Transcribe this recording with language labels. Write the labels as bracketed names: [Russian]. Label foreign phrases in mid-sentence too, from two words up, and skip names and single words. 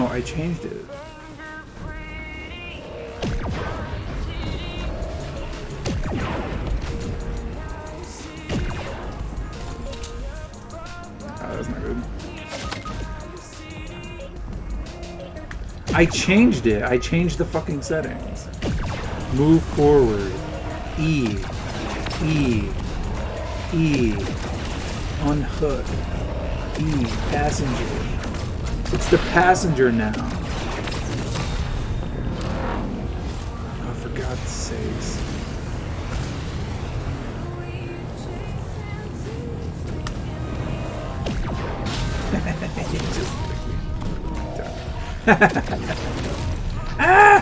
[English] changed it. Oh, that's not good. I changed it. I changed the fucking settings. Move forward. E. E. E. Unhook. E. Passenger. It's the passenger now. Oh, for God's sakes. Ah!